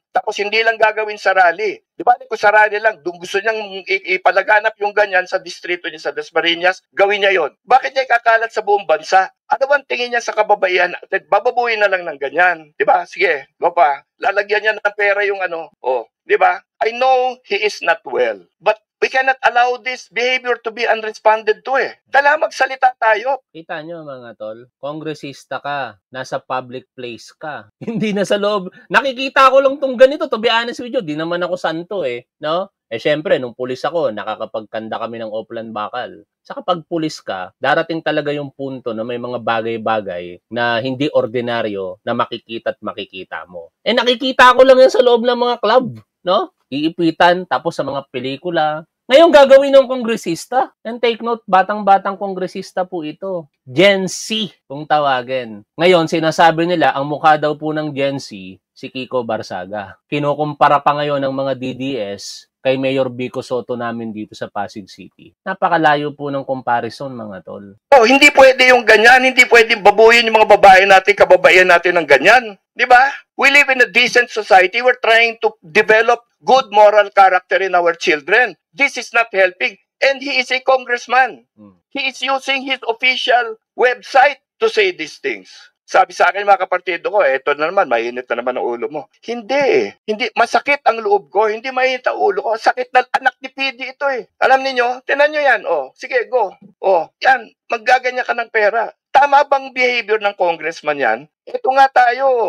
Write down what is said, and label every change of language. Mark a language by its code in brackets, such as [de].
[tl] Tapos hindi lang gagawin sa rally. Di ba kung sa rally lang, gusto niyang ipalaganap yung ganyan sa distrito niya sa Dasmariñas, gawin niya yon. Bakit niya ikakalat sa buong bansa? Ano bang tingin niya sa kababaihan? Bababuhin na lang ng ganyan. Di ba? Sige, go pa. Lalagyan niya ng pera yung di ba? [en] I know he is not well, but we cannot allow this behavior to be unresponded to [tl] Dala magsalita tayo. Kita nyo mga tol, kongresista ka, nasa public place ka. Hindi na sa loob. Nakikita ko lang tong ganito, [en] to be honest with you, [tl] di naman ako santo no? Syempre, nung pulis ako, nakakapagkanda kami ng Oplan Bakal. Sa kapag pulis ka, darating talaga yung punto na may mga bagay-bagay na hindi ordinaryo na makikita at makikita mo. Nakikita ko lang yan sa loob ng mga club, no? Iipitan, tapos sa mga pelikula. Ngayon gagawin ng kongresista. [en] And take note, [tl] batang-batang kongresista po ito. Gen Z, kung tawagin. Ngayon, sinasabi nila, ang mukha daw po ng Gen Z, si Kiko Barsaga. Kinukumpara pa ngayon ng mga DDS kay Mayor Vico Soto namin dito sa Pasig City. Napakalayo po ng comparison, mga tol. Oh, hindi pwede yung ganyan, hindi pwede babuyin yung mga babae natin, kababaihan natin ng ganyan. Di ba? [en] We live in a decent society. We're trying to develop good moral character in our children. This is not helping. And he is a congressman. He is using his official website to say these things. [tl] Sabi sa akin mga kapartido ko, eto na naman, mainit na naman ang ulo mo. Hindi. Hindi, masakit ang loob ko. Hindi mainit ang ulo ko. Sakit na anak ni PD ito eh. Alam niyo, tinan nyo yan. Oh, sige, go. Oh, yan, maggaganyan ka ng pera. Tama bang behavior ng congressman yan? Ito nga tayo.